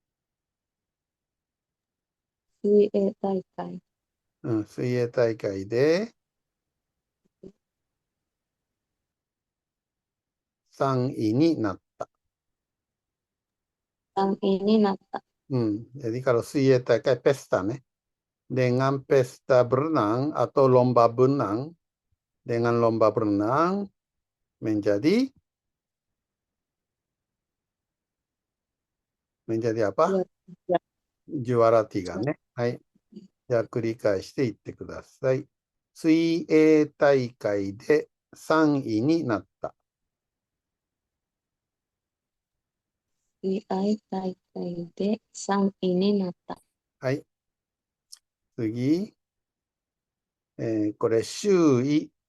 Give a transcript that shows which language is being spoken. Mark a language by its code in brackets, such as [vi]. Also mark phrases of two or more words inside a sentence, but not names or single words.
[ja] 水泳大会。水泳大会で3位になった。 3位になった。 [id] Jadi kalau 水泳大会 pesta nih. Dengan pesta berenang atau lomba berenang, dengan lomba berenang menjadi apa? Juara 3 [ja] ね。はい。じゃあ繰り返していってください。水泳大会で3位になった。水泳大会で3位になった。はい。次。これ、周囲。